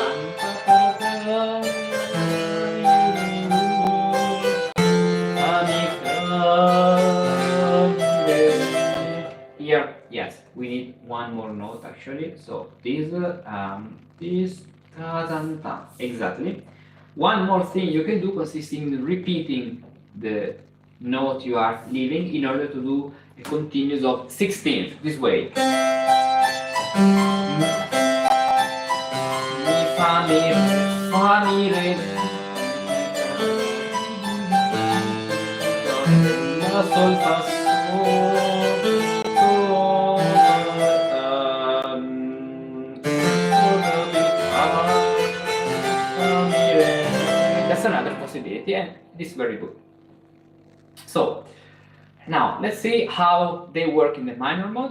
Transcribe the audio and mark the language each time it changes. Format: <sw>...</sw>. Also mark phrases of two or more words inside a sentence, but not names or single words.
<en>Here, yes, we need one more note actually. So this, exactly. One more thing you can do consists in repeating the note you are leaving in order to do a continuous of 16th, this way. Mi, fa, mi, re, la, sol, fa, that's another possibility, and this is very good. So now let's see how they work in the minor mode.</en>